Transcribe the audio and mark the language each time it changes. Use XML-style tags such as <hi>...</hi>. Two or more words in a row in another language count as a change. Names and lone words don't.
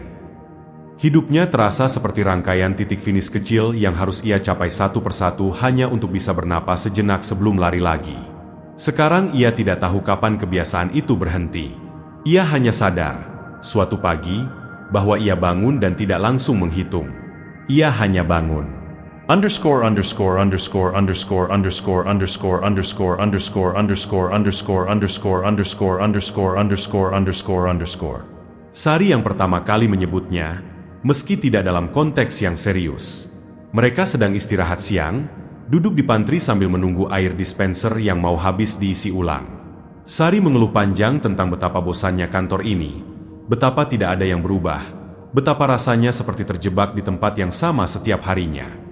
<id>Hidupnya terasa seperti rangkaian titik finish kecil yang harus ia capai satu persatu hanya untuk bisa bernapas sejenak sebelum lari lagi. Sekarang ia tidak tahu kapan kebiasaan itu berhenti. Ia hanya sadar, suatu pagi, bahwa ia bangun dan tidak langsung menghitung. Ia hanya bangun. Underscore underscore underscore underscore underscore underscore underscore underscore underscore underscore underscore underscore underscore underscore underscore underscore. Sari yang pertama kali menyebutnya, meski tidak dalam konteks yang serius. Mereka sedang istirahat siang, duduk di pantry sambil menunggu air dispenser yang mau habis diisi ulang. Sari mengeluh panjang tentang betapa bosannya kantor ini, betapa tidak ada yang berubah, betapa rasanya seperti terjebak di tempat yang sama setiap harinya.</id>